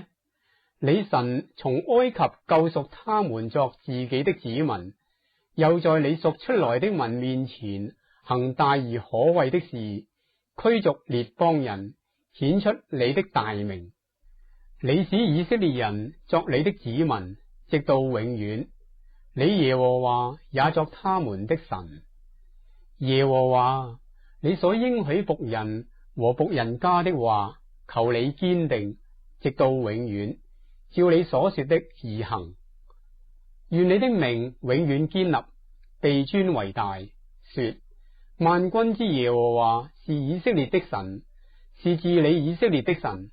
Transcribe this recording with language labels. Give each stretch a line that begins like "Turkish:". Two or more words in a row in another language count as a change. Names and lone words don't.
Chinese: 你神從埃及救贖他們作自己的子民，又在你贖出來的民面前行大而可畏的事，驅逐列邦人，顯出你的大名。你使以色列人作你的子民，直到永遠。你耶和華也作他們的神。耶和華，你所應許僕人和僕人家的話，求你堅定，直到永遠，照你所說的而行。願你的名永遠堅立，被尊為大。說，萬軍之耶和華是以色列的神，是治理以色列的神。